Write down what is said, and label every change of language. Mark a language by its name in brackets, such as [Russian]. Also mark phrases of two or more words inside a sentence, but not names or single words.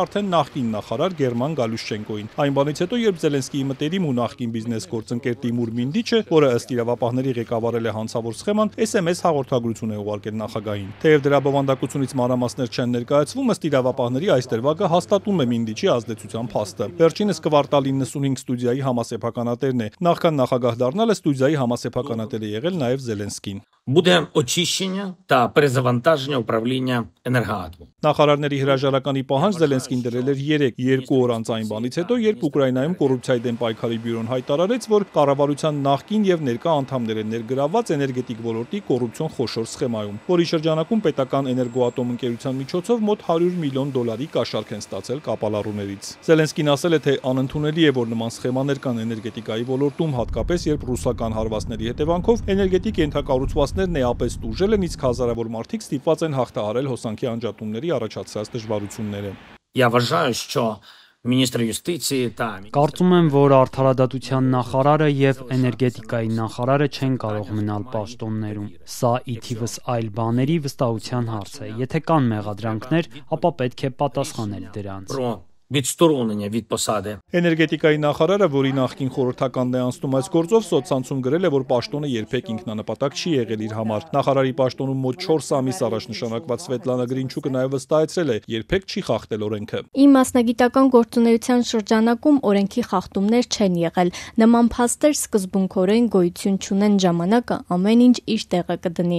[Armenian] արդեն նախկին նախարար Գերման Գալյուշչենկոին։ Այն բանից հետո, երբ Զելենսկիի մտերիմ ու նախկին բիզնես գործընկեր Տիմուր Մինդիչը, որը ըստ իրավապահների ղեկավարել է հանցավոր սխեման, SMS հաղորդագրություն է ուղարկել նախագահին։ Թեև դրա բովանդակությունից մանրամասներ չեն ներկայացվում, ըստ իրավապահների այս դրվագը հաստատում է Մինդիչի ազդեցության փաստը։ Վերջինս Կվարտալ 95 ստուդիայի համասեփականատերն է։ Նախքան նախագահ դառնալը ստուդիայի համասեփականատեր է եղել նաև Զելենսկին։ [Ukrainian] Буде очищення та перезавантаження управління енергоатомом. [Armenian] Նախարարների հրաժարականի պահանջ Զելենսկին դրել էր 2 օր անց այն բանից հետո, երբ Ուկրաինայում կոռուպցիայի դեմ պայքարի բյուրոն հայտարարեց, որ կառավարության նախկին եւ ներկա անդամներ են ներգրավված էներգետիկ ոլորտի կոռուպցիոն խոշոր սխեմայում, որի շրջանակում պետական էներգոատոմ ընկերության միջոցով մոտ $100 միլիոն կաշառք են ստացել կապալառուներից։ Զելենսկին ասել է, թե անընդունելի է, որ նման սխեմաներ կան էներգետիկայի ոլորտում, հատկապես երբ ռուսական հարվածների հետևանքով էներգետիկ ենթակառուցվածքներն էապես տուժել են, իսկ հազարավոր մարդիկ ստիպված են հաղթահարել հոսանքի անջատումների առաջացած դժվարությունները։ [Ukrainian] Я вважаю, що міністр юстиції та [Armenian] Կարծում եմ, որ արդարադատության նախարարը եւ էներգետիկայի նախարարը չեն կարող մնալ պաշտոններում։ Սա ի թիվս այլ բաների վստահության հարց է։ Եթե կան մեղադրանքներ, ապա պետք է պատասխանել դրանց։ [Ukrainian] про відсторонення від посади. [Armenian] Էներգետիկայի նախարարը, որի նախկին խորհրդականն է անցնում այս գործով, սոցցանցում գրել է, որ պաշտոնը երբեք ինքնանպատակ չի եղել իր համար։ Նախարարի պաշտոնում մոտ 4 ամիս առաջ նշանակված Սվետլանա Գրինչուկը նաև վստահեցրել է, երբեք չի խախտել օրենքը։ Իմ մասնագիտական գործունեության շրջանակում օրենքի խախտումներ չեն եղել։ Նման փաստեր սկզբունքորեն գոյություն չունեն, ժամանակը ամեն ինչ իր տեղը կդնի։